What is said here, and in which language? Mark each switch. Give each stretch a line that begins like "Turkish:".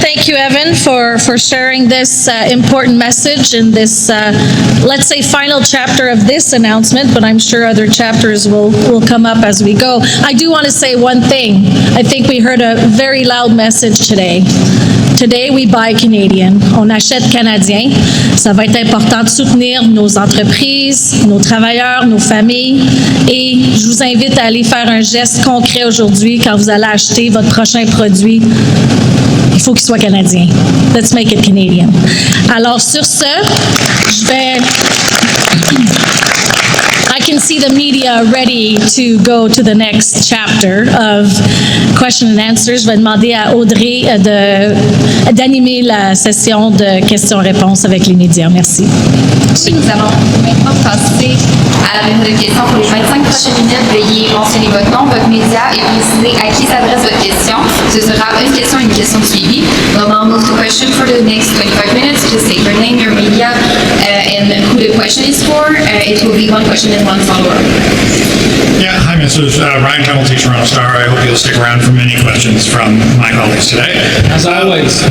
English: Thank you, Evan, for sharing this important message in this, let's say, final chapter of this announcement, but I'm sure other chapters will come up as we go. I do want to say one thing. I think we heard a very loud message today. Today, we buy Canadian.
French: On achète canadien. Ça va être important de soutenir nos entreprises, nos travailleurs, nos familles. Et je vous invite à aller faire un geste concret aujourd'hui quand vous allez acheter votre prochain produit. Il faut qu'il soit canadien.
English: Let's make it Canadian.
French: Alors, sur ce, je vais...
English: I can see the media ready to go to the next chapter of question and answers.
French: Je vais demander à Audrey d'animer la session de questions-réponses avec les médias. Merci. Nous allons maintenant passer à la période de questions. Pour les 25 prochaines minutes, veuillez mentionner votre nom, votre média et préciser à qui s'adresse votre question. Ce sera une question suivie.
English: We'll now move to question for the next 25 minutes. Just say your name, your media, and who the question is for. It will be one question and one follow-up. Yeah, hi, Mrs. Ryan Hamilton, Toronto Star. I hope you'll stick around for many questions from my colleagues today. As always.